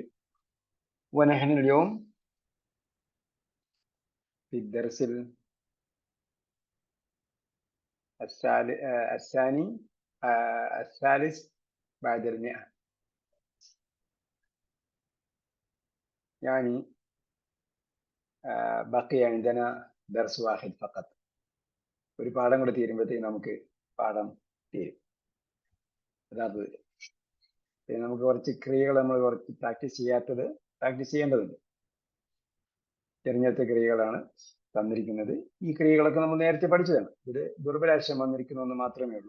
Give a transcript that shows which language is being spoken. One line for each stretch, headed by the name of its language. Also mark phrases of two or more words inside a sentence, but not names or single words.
Arabic: ونحن اليوم في الدرس الثالث بعد 100. يعني بقي عندنا درس واحد فقط.
Malayalam: ഒരു പാഠം കൂടെ തീരുമ്പോഴത്തേക്ക് നമുക്ക് പാഠം തീരും. അതായത് നമുക്ക് കുറച്ച് ക്രിയകൾ നമ്മൾ കുറച്ച് പ്രാക്ടീസ് ചെയ്യേണ്ടതുണ്ട്. തിരഞ്ഞെടുത്ത ക്രിയകളാണ് തന്നിരിക്കുന്നത്. ഈ ക്രിയകളൊക്കെ നമ്മൾ നേരത്തെ പഠിച്ചതാണ്. ഇത് ദുർബലാശയം വന്നിരിക്കുന്നതെന്ന് മാത്രമേ ഉള്ളൂ.